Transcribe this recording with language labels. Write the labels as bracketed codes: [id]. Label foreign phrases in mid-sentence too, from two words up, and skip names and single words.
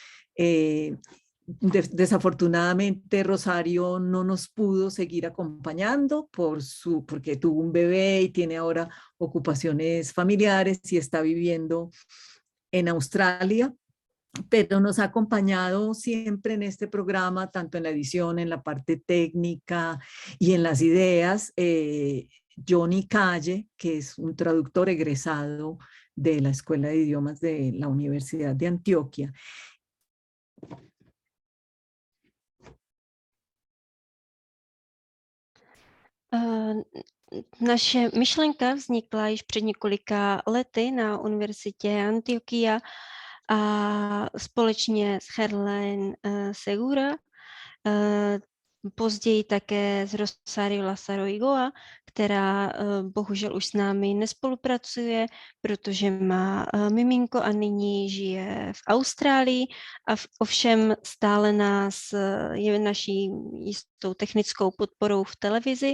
[es] Desafortunadamente Rosario no nos pudo seguir acompañando porque tuvo un bebé y tiene ahora ocupaciones familiares y está viviendo en Australia, pero nos ha acompañado siempre en este programa, tanto en la edición, en la parte técnica y en las ideas, Johnny Calle, que es un traductor egresado de la Escuela de Idiomas de la Universidad de Antioquia. [cs] Naše myšlenka vznikla již před několika lety na Univerzitě Antioquia a společně s Gerlaine Segura později také s Rosario Lázaro Igoa, která bohužel už s námi nespolupracuje, protože má miminko a nyní žije v Austrálii a ovšem stále nás je naší jistou technickou podporou v televizi.